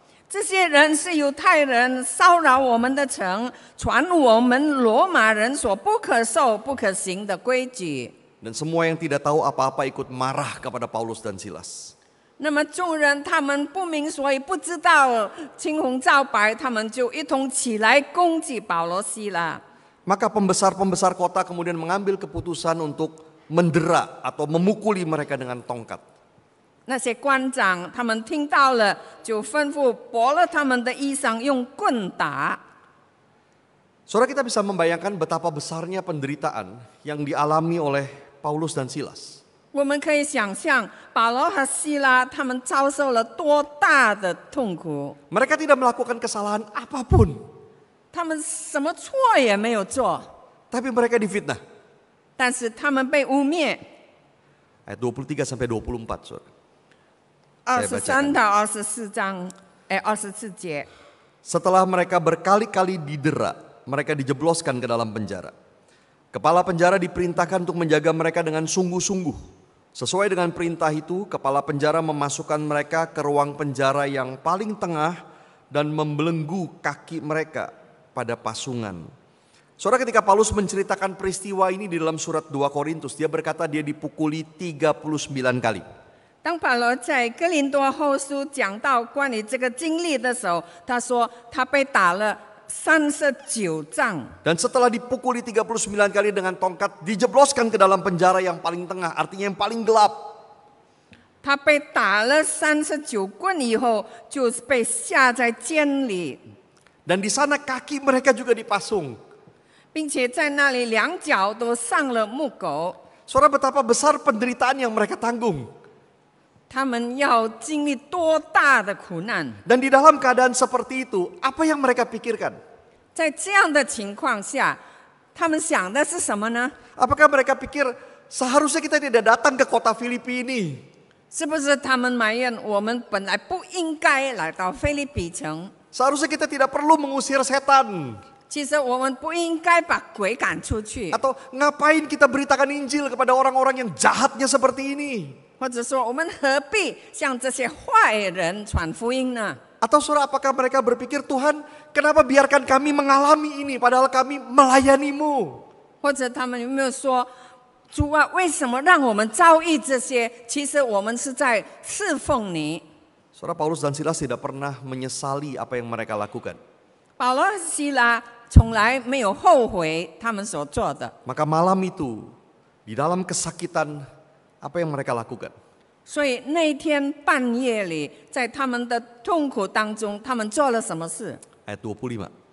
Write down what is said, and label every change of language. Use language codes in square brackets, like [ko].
[zh] 这些人是犹太人，骚扰我们的城，传我们罗马人所不可受、不可行的规矩。 [id] Dan semua yang tidak tahu apa-apa ikut marah kepada Paulus dan Silas. [zh] 那么众人他们不明所以，不知道青红皂白，他们就一同起来攻击保罗希拉。 [id] Maka pembesar-pembesar kota kemudian mengambil keputusan untuk mendera atau memukuli mereka dengan tongkat. [zh] 那些官长他们听到了，就吩咐剥了他们的衣裳，用棍打。 [id] Saudara, kita bisa membayangkan betapa besarnya penderitaan yang dialami oleh Paulus dan Silas. [zh] 我们可以想象保罗和希拉他们遭受了多大的痛苦。 [id] Mereka tidak melakukan kesalahan apapun, [zh] 他们什么错也没有做， [id] tapi mereka difitnah. [zh] 但是他们被污蔑。 [id] Ayat 23 sampai 24, saudara. [zh] 23到24章，24节。 [id] Setelah mereka berkali-kali didera, mereka dijebloskan ke dalam penjara. Kepala penjara diperintahkan untuk menjaga mereka dengan sungguh-sungguh. Sesuai dengan perintah itu, kepala penjara memasukkan mereka ke ruang penjara yang paling tengah dan membelenggu kaki mereka pada pasungan. Saudara, ketika Paulus menceritakan peristiwa ini di dalam surat 2 Korintus, dia berkata dia dipukuli 39 kali. [zh] 当保罗在哥林多后书讲到关于这个经历的时候，他说他被打了39杖。 [id] Dan setelah dipukuli 39 kali dengan tongkat, dijebloskan ke dalam penjara yang paling tengah, artinya yang paling gelap. [zh] 他被打了39棍以后，就被下在监里， [id] Dan di sana kaki mereka juga dipasung. [zh] 并且在那里两脚都上了木狗。 [id] Saudara, betapa besar penderitaan yang mereka tanggung. [zh] 他们要经历多大的苦难？ [id] Dan di dalam keadaan seperti itu, apa yang mereka pikirkan? [zh] 在这样的情况下，他们想的是什么呢？ [id] Apakah mereka pikir seharusnya kita tidak datang ke kota Filipi ini? [zh] 是不是他们埋怨我们本来不应该来到腓立比城？ [id] Seharusnya kita tidak perlu mengusir setan. [zh] 其实我们不应该把鬼赶出去， [id] Atau ngapain kita beritakan Injil kepada orang-orang yang jahatnya seperti ini? [zh] 或者说我们何必向这些坏人传福音呢？ [id] Atau saudara, apakah mereka berpikir, Tuhan, kenapa biarkan kami mengalami ini padahal kami melayanimu? [zh] 或者他们有没有说，主啊，为什么让我们遭遇这些？其实我们是在侍奉你。 [id] Saudara, Paulus dan Silas tidak pernah menyesali apa yang mereka lakukan. [zh] 保罗和希拉从来没有后悔他们所做的。 [id] Maka malam itu, di dalam kesakitan, apa yang mereka lakukan? [zh] 所以那天半夜里，在他们的痛苦当中，他们做了什么事？ [id] Ayat 25.